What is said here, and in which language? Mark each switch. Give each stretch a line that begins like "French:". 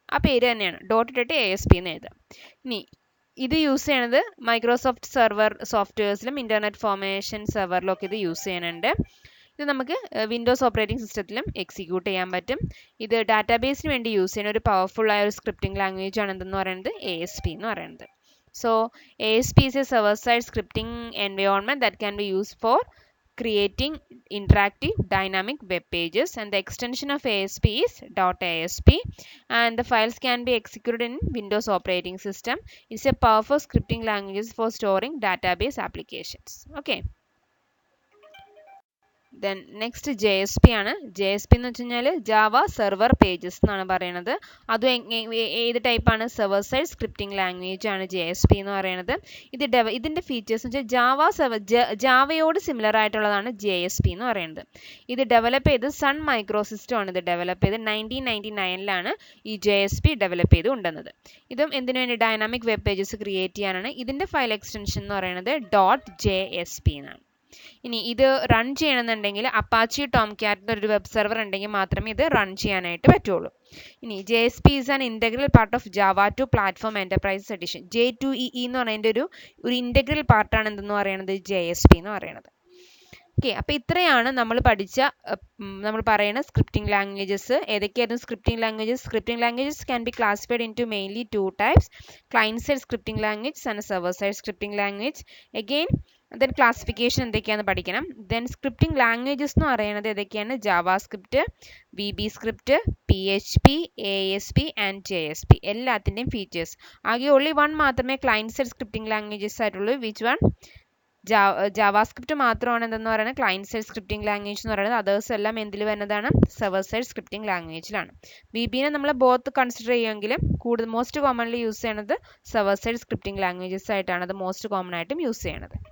Malayalam: ആ പേര് തന്നെയാണ്, ഡോട്ട് ഇട്ടിട്ട് ASP എന്ന് എഴുതാം. ഇനി ഇത് യൂസ് ചെയ്യണത് മൈക്രോസോഫ്റ്റ് സെർവർ സോഫ്റ്റ്വെയർസിലും ഇന്റർനെറ്റ് ഫോർമേഷൻ സെർവറിലും ഒക്കെ ഇത് യൂസ് ചെയ്യുന്നുണ്ട്. ഇത് നമുക്ക് വിൻഡോസ് ഓപ്പറേറ്റിംഗ് സിസ്റ്റത്തിലും എക്സിക്യൂട്ട് ചെയ്യാൻ പറ്റും. ഇത് ഡാറ്റാബേസിന് വേണ്ടി യൂസ് ചെയ്യുന്ന ഒരു പവർഫുൾ ആയ ഒരു സ്ക്രിപ്റ്റിംഗ് ലാംഗ്വേജ് ആണ് എന്തെന്ന് പറയുന്നത് ASP എന്ന് പറയുന്നത്.
English: സോ ASP is a server-side scripting environment that can be used for creating interactive dynamic web pages, and the extension of ASP is .ASP, and the files can be executed in Windows operating system. It's a powerful scripting language for storing database applications. Okay. Then next JSP ആണ്.
Malayalam: JSP എന്ന് വെച്ച് കഴിഞ്ഞാൽ Java server pages എന്നാണ് പറയുന്നത്. അതും ഏത് ടൈപ്പാണ്? Server side scripting language ആണ് JSP എന്ന് പറയുന്നത്. ഇതിൻ്റെ ഫീച്ചേഴ്സ് എന്ന് വെച്ചാൽ ജാവയോട് സിമിലർ ആയിട്ടുള്ളതാണ് JSP എന്ന് പറയുന്നത്. ഇത് ഡെവലപ്പ് ചെയ്ത് സൺ മൈക്രോസിസ്റ്റം ആണ് ഇത് ഡെവലപ്പ് ചെയ്ത് 1999 ഈ JSP ഡെവലപ്പ് ചെയ്ത് കൊണ്ടുവന്നത്. ഇതും എന്തിനു വേണ്ടി? ഡൈനാമിക് വെബ് പേജസ് ക്രിയേറ്റ് ചെയ്യാനാണ്. ഇതിൻ്റെ ഫയൽ എക്സ്റ്റൻഷൻ എന്ന് പറയുന്നത് .JSP എന്നാണ്. ഇനി ഇത് റൺ ചെയ്യണമെന്നുണ്ടെങ്കിൽ അപ്പാച്ചി ടോംകാറ്റ് ഒരു വെബ് സെർവർ ഉണ്ടെങ്കിൽ മാത്രമേ ഇത് റൺ ചെയ്യാനായിട്ട് പറ്റുള്ളൂ.
English: ഇനി JSP is an integral part of Java 2 platform enterprises edition.
Malayalam: J2EE എന്ന് പറയുന്നതിൻ്റെ ഒരു ഇൻ്റഗ്രൽ പാർട്ടാണ് എന്തെന്ന് പറയുന്നത് JSP എന്ന് പറയുന്നത്. ഓക്കെ, അപ്പോൾ ഇത്രയാണ് നമ്മൾ പറയുന്ന scripting languages. ഏതൊക്കെയായിരുന്നു scripting languages?
English: Scripting languages can be classified into mainly 2 types: client side scripting language and server side scripting language.
Malayalam: Again then classification എന്തൊക്കെയാണെന്ന് പഠിക്കണം. ദെൻ സ്ക്രിപ്റ്റിംഗ് ലാംഗ്വേജസ് എന്ന് പറയുന്നത് ഏതൊക്കെയാണ്? JavaScript, VB script, PHP, ASP and JSP. എല്ലാത്തിൻ്റെയും features. ആകെ only one മാത്രമേ client side scripting languages ആയിട്ടുള്ളൂ. Which one? JavaScript മാത്രമാണ് എന്തെന്ന് പറയുന്നത് ക്ലയൻറ്റ് സൈഡ് സ്ക്രിപ്റ്റിംഗ് ലാംഗ്വേജ് എന്ന് പറയുന്നത്. അതേഴ്സ് എല്ലാം എന്തിൽ വരുന്നതാണ്? Server side scripting ലാംഗ്വേജിലാണ്. VBനെ നമ്മൾ both consider ചെയ്യുമെങ്കിലും most commonly use ചെയ്യുന്നത് സെർവർ സൈഡ് സ്ക്രിപ്റ്റിംഗ് ലാംഗ്വേജസ് ആയിട്ടാണ് അത് മോസ്റ്റ് കോമൺ ആയിട്ടും യൂസ് ചെയ്യണത്.